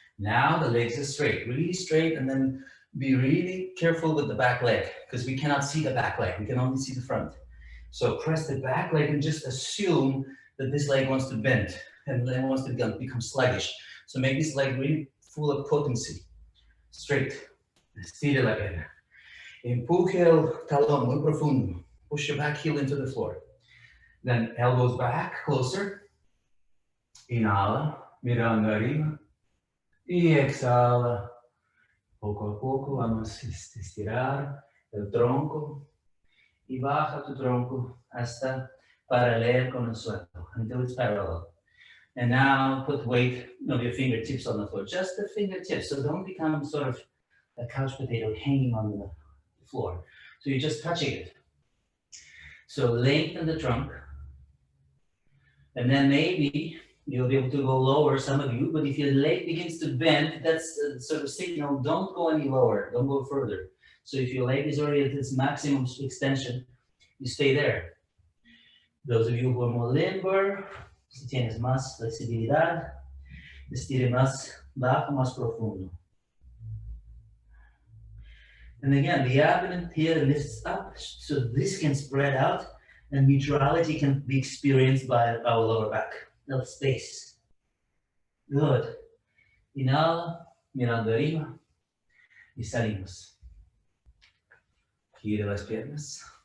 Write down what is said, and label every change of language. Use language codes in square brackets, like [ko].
[en] Now the legs are straight, really straight, and then be really careful with the back leg, because we cannot see the back leg, we can only see the front. So press the back leg and just assume that this leg wants to bend and then wants to become sluggish. So make this leg really full of potency. [es] Straight. Estire la pierna. Empuje el talón muy profundo. [en] Push your back heel into the floor. Then elbows back, closer. [es] Inhala, mirando arriba. Y exhala. Poco a poco vamos a estirar el tronco. Y baja tu tronco hasta paralelo con el suelo, [en] until it's parallel. And now put weight of your fingertips on the floor, just the fingertips. So don't become sort of a couch potato hanging on the floor. So you're just touching it. So lengthen the trunk. And then maybe you'll be able to go lower, some of you, but if your leg begins to bend, that's a sort of signal, don't go any lower, don't go further. So if your leg is already at its maximum extension, you stay there. Those of you who are more limber, [es] si tienes más flexibilidad, estire más bajo, más profundo. [en] And again, the abdomen here lifts up, so this can spread out, and neutrality can be experienced by our lower back. No space. Good. [es] Inhala, mirando arriba, y salimos. Gire las piernas.